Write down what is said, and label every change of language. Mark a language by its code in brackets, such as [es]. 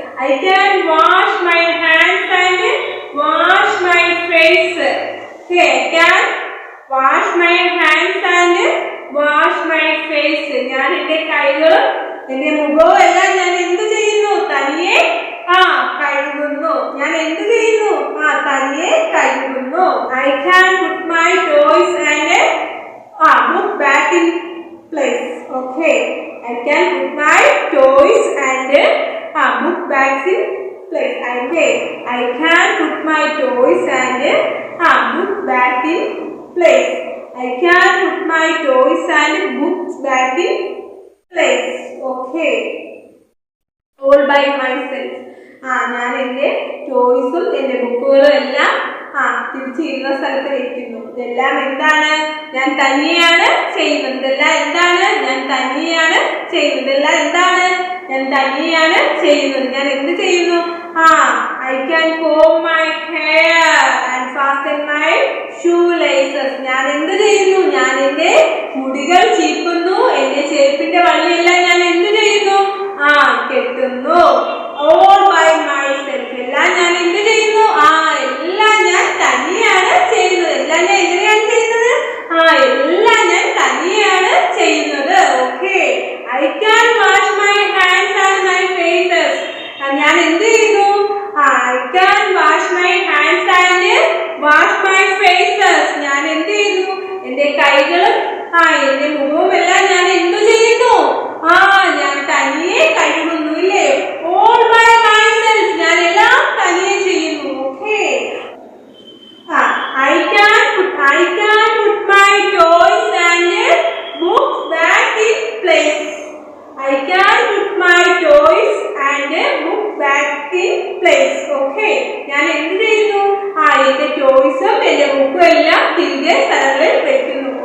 [en] I can wash my hands and wash my face. Okay, I can wash my hands and wash my face. [ml] ഞാൻ എൻ്റെ കൈകളും എൻ്റെ മുഖവും എല്ലാം ഞാൻ എന്ത് ചെയ്യുന്നു? തനിയെ കഴുകുന്നു. ഞാൻ എന്ത് ചെയ്യുന്നു? തനിയെ കഴുകുന്നു. [en] I can put my toys and book back in place. Okay, I can put my toys and book back in place. Okay, I can put my toys and book back in place. I can put my toys and books back in place. Okay, all by myself. [ml] ഞാൻ എൻ്റെ ടോയ്സും എൻ്റെ ബുക്കുകളും എല്ലാം തിരിച്ചിരുന്ന സ്ഥലത്ത് വെക്കുന്നു. ഇതെല്ലാം എന്താണ്? ഞാൻ തനിയാണ് ചെയ്യുന്നത്. ഇതെല്ലാം എന്താണ്? ഞാൻ തനിയാണ് ചെയ്യുന്നത്. ഇതെല്ലാം എന്താണ്? ഞാൻ തനിയാണ് ചെയ്യുന്നത്. ഞാൻ എന്ത് ചെയ്യുന്നു? [en] I can comb my hair and fasten my shoelaces. [ml] ഞാൻ എന്ത് ചെയ്യുന്നു? ഞാൻ എൻ്റെ മുടികൾ ചീപ്പുന്നു. എൻ്റെ ചെരുപ്പിന്റെ വള്ളിയെല്ലാം ഞാൻ എന്ത് ചെയ്യുന്നു? കെട്ടുന്നു. [en] All by myself. [ml] എല്ലാം ഞാൻ എന്ത് ചെയ്യുന്നു? എല്ലാം ഞാൻ തനിയാണ് എല്ലാം ഞാൻ എങ്ങനെയാണ് ചെയ്യുന്നത്? എല്ലാം ഞാൻ തനിയാണ് ചെയ്യുന്നത്. Okay. [en] I can wash my hands and my faces. [ml] ഞാൻ എന്ത് ചെയ്യുന്നു? [en] I can wash my hands and wash my faces. [ml] ഞാൻ എന്ത് ചെയ്യുന്നു? എന്റെ കൈകളും എന്റെ മുഖവും എല്ലാം ഞാൻ എന്തു ചെയ്യുന്നു? ഞാൻ തനിയെ കഴുകുന്നു ഇല്ലേ? [en] All by myself. [ml] ഞാൻ എല്ലാം തനിയെ ചെയ്യുന്നു. Okay. [en] I can put my toys and books back in place. I can put my toys and books back in place. [ml] Okay. ഞാൻ എന്ത് ചെയ്യുന്നു? എന്റെ ടോയ്സും എന്റെ ബുക്കും എല്ലാം തിരികെ സ്ഥലങ്ങളിൽ വെക്കുന്നു.